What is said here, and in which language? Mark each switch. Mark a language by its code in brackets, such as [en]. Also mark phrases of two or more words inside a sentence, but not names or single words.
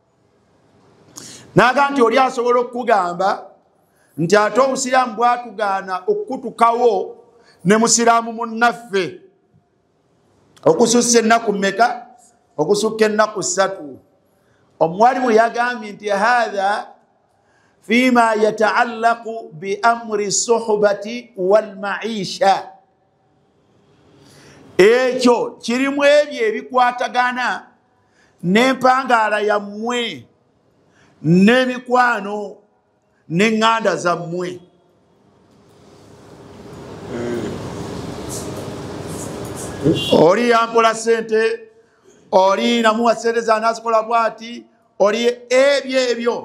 [lg] Naga nti oli asobola okugamba nti ate obusiraamu bwatugaana okutukawo ne musiraamu munnaffe okusussa ennaku mmeka? Okusukka ennaku 3. Omwalimu yagambye nti [ar] هذا فيما يتعلق بأمر الصحبة والمعيشة, [lg] ekyo kirimu ebyo ebikwatagana n'empangaala yammwe n'emikwano n'eŋŋanda zammwe. Oli yampola sente, oli namuwa sente zanazikola bwati, oli ebyo.